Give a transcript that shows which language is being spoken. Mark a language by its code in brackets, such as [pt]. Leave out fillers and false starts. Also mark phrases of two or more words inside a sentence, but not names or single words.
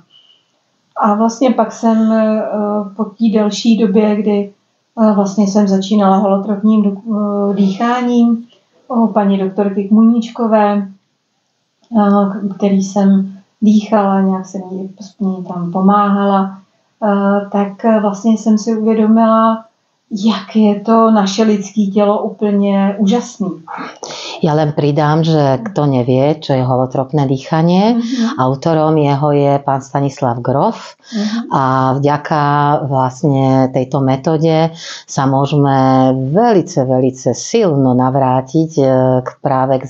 [cs] A vlastně pak jsem po té delší době, kdy vlastně jsem začínala holotropním dýcháním u paní doktorky Kmuníčkové, který jsem dýchala, nějak jsem jí tam pomáhala, tak vlastně jsem si uvědomila, jak je to naše lidské tělo úplně úžasný. [sk] Ja len pridám, že kto nevie, čo je holotropné dýchanie, autorom jeho je pán Stanislav Grof a vďaka vlastne tejto metóde sa môžeme velice silno navrátiť práve k